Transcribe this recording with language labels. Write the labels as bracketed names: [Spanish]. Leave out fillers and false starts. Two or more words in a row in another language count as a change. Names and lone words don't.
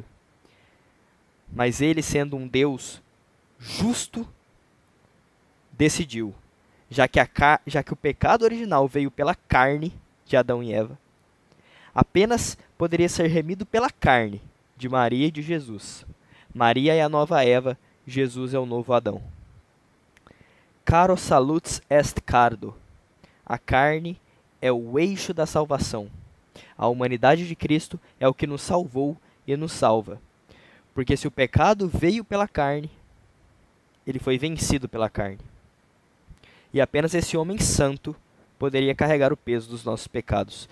[Portuguese] Mas ele, sendo um Deus justo, decidiu, já que o pecado original veio pela carne de Adão e Eva, apenas poderia ser remido pela carne de Maria e de Jesus. Maria é a nova Eva, Jesus é o novo Adão. [Latin] Caro salutis est cardo. [Portuguese] A carne é o eixo da salvação. A humanidade de Cristo é o que nos salvou e nos salva. Porque se o pecado veio pela carne, ele foi vencido pela carne. E apenas esse homem santo poderia carregar o peso dos nossos pecados.